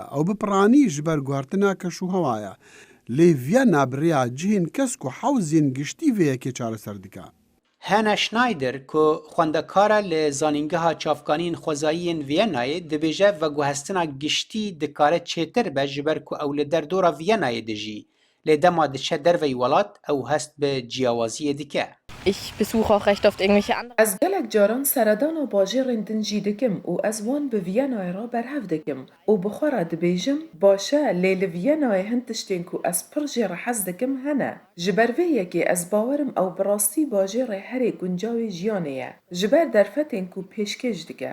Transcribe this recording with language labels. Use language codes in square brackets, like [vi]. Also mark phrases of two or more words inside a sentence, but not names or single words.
[ku] Ew bipiranî ji ber guhertina keş û hewaya. Lê Viyena bi rêya cihên kesk û hewzên giştî vê yekê çareser dike. Hannah Schneider ku xwendekar e li zanîngeha çavkaniyên xwezayiyên Viyenayê dibêje veguhestina giştî dikare çêtir be ji ber ku ew li derdora Viyenayê dijî. Lê dema diçe derveyî welat ew hest bi ciyawaziyê dike. [de] Ich besuche auch recht oft irgendwelche anderen. [ku] Ez gelek caran seredana bajêrên din jî dikim û ez wan bi Viyenayê re berhev dikim û bi xwe re dibêjim baş e lê li Viyenayê hin tiştên ku ez pir jê re hez dikim hene. Ji ber vê yekê ez bawerim ew bi rastî bajêrê herê guncawê jiyanê ye ji ber derfetên ku pêşkêş dike.